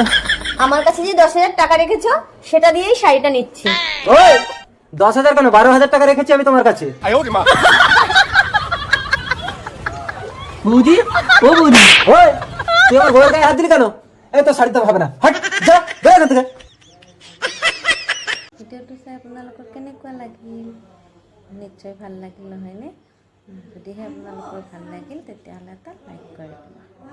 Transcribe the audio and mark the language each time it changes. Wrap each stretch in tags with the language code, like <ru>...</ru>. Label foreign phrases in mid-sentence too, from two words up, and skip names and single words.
<bn>আমার কাছে যে 10,000 টাকা রেখেছো, সেটা দিয়েই শাড়িটা নিচ্ছি। ওই 10,000 কেন, 12,000 টাকা রেখেছি আমি তোমার কাছে। বৌদি, ও বৌদি, ওই তুই আমার বউয়ের গায়ে হাত দিলি কেন? এই তো শাড়িতে হবে না, হাট যা, বের এখান থেকে।</bn> <as>ভিডিঅ'টো চাই আপোনালোকৰ কেনেকুৱা লাগিল? নিশ্চয় ভাল লাগিল নহয়নে? যদিহে আপোনালোকৰ ভাল লাগিল তেতিয়াহ'লে এটা লাইক কৰি দিব।</as>